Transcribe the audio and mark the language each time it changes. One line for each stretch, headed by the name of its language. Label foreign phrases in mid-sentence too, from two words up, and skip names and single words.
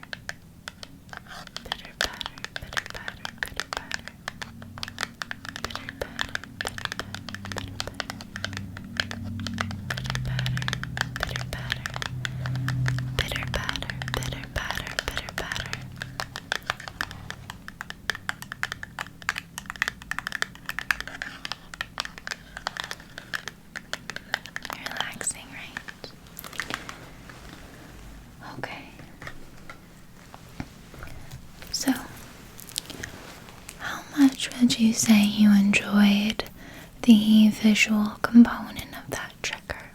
English: Pitter patter, pitter patter, pitter patter. Pitter patter, pitter patter, pitter patter. Pitter patter, pitter patter, pitter patter. Relaxing, right? Okay. So, how much would you say you enjoyed the visual component of that trigger?